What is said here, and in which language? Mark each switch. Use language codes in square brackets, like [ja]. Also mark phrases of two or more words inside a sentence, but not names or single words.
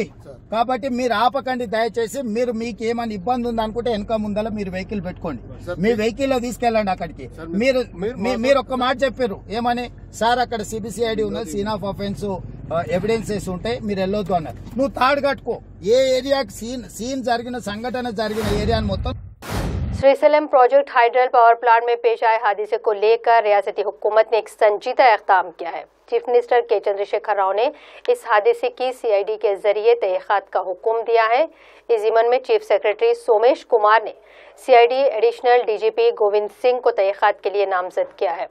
[te] కాబట్టి మీరు ఆపకండి, దయచేసి మీరు మీకు ఏమైనా ఇబ్బంది ఉంది అనుకుంటే వెనక ముందల మీరు వెహికల్ పెట్టుకోండి, మీ వెహికల్ లో తీసుకెళ్ళండి అక్కడికి। మీరు ఒక్క మాట చెప్పారు ఏమని, సార్ అక్కడ CBCID ఉన్నది, [en] scene of offence evidences [te] ఉంటాయి, మీరు వెళ్ళొద్దు అన్నారు। నువ్వు తాడు కట్టుకో, ఏ ఏరియాకి సీన్ జరిగిన సంఘటన జరిగిన ఏరియాని మొత్తం। [ur] سری سلم [en] project hydel power plant [ur] میں پیش آئے حادثے کو لے کر ریاستی حکومت نے ایک سنجیدہ اقدام کیا ہے۔ [en] Chief Minister [ur] کے چندر شیکھر راؤ نے اس حادثے کی CID کے ذریعے تحقیقات کا حکم دیا ہے۔ اس ضمن میں [en] Chief Secretary [ur] سومیش کمار نے [en] CID Additional DGP [ur] گووند سنگھ کو تحقیقات کے لیے نامزد کیا ہے۔